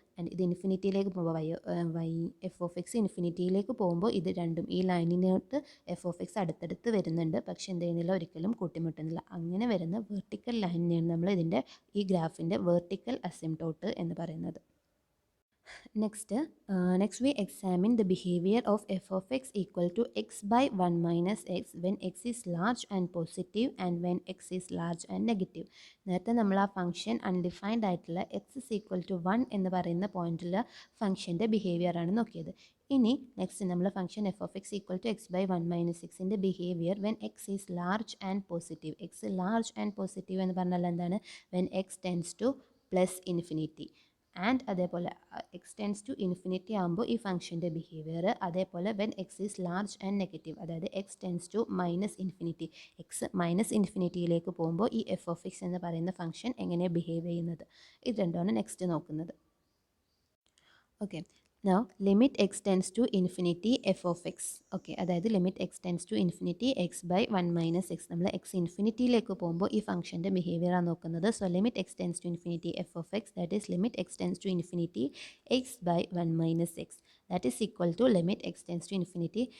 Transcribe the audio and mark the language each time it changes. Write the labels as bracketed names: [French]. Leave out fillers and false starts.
[Malayalam] And ഇത് ഇൻഫിനിറ്റിയിലേക്ക് പോകുമ്പോൾ എഫ് ഓഫ് എക്സ് ഇൻഫിനിറ്റിയിലേക്ക് പോകുമ്പോൾ ഇത് രണ്ടും ഈ ലൈനിനോട്ട് എഫ് ഓഫ് എക്സ് അടുത്തടുത്ത് വരുന്നുണ്ട്. പക്ഷെ എന്ത് ചെയ്യുന്നില്ല, ഒരിക്കലും കൂട്ടിമുട്ടുന്നില്ല. അങ്ങനെ വരുന്ന വെർട്ടിക്കൽ ലൈനിനെയാണ് നമ്മൾ ഈ ഗ്രാഫിൻ്റെ വെർട്ടിക്കൽ അസിംപ്റ്റോട്ട് എന്ന് പറയുന്നത്. [English] Next we examine the behavior of f of x equal to x by 1 minus x when x is large and positive and when x is large and negative. [Malayalam] നേരത്തെ നമ്മൾ ആ ഫംഗ്ഷൻ അൺഡിഫൈൻഡ് ആയിട്ടുള്ള X is equal to 1 എന്ന് പറയുന്ന പോയിന്റിലെ ഫംഗ്ഷൻ്റെ behaviour ആണ് നോക്കിയത്. ഇനി നെക്സ്റ്റ് നമ്മൾ function F of X equal to X by 1 minus എക്സിൻ്റെ behaviour [English] When x is large and positive. [Malayalam] X large and positive എന്ന് പറഞ്ഞാൽ എന്താണ്, [English] When x tends to plus infinity. [Malayalam] And അതേപോലെ എക്സ് ടെൻസ് ടു ഇൻഫിനിറ്റി ആകുമ്പോൾ ഈ ഫംഗ്ഷൻ്റെ behaviour, അതേപോലെ [English] when x is large and negative, [Malayalam] അതായത് x tends to minus infinity, X minus ഇൻഫിനിറ്റിയിലേക്ക് പോകുമ്പോൾ ഈ എഫ് ഓഫ് എക്സ് എന്ന് പറയുന്ന ഫംഗ്ഷൻ എങ്ങനെ ബിഹേവ് ചെയ്യുന്നത്, ഇത് രണ്ടുമാണ് നെക്സ്റ്റ് നോക്കുന്നത്. Okay, [English] Now limit x tends to infinity f of x. [Malayalam] Okay, അതായത് limit x tends to infinity X by 1 minus X. നമ്മൾ എക്സ് ഇൻഫിനിറ്റിയിലേക്ക് പോകുമ്പോൾ ഈ ഫംഗ്ഷൻ്റെ ബിഹേവിയറാണ് നോക്കുന്നത്. [English] So limit x tends to infinity f of x, that is limit x tends to infinity x by 1 minus x, that is equal to limit x tends to infinity.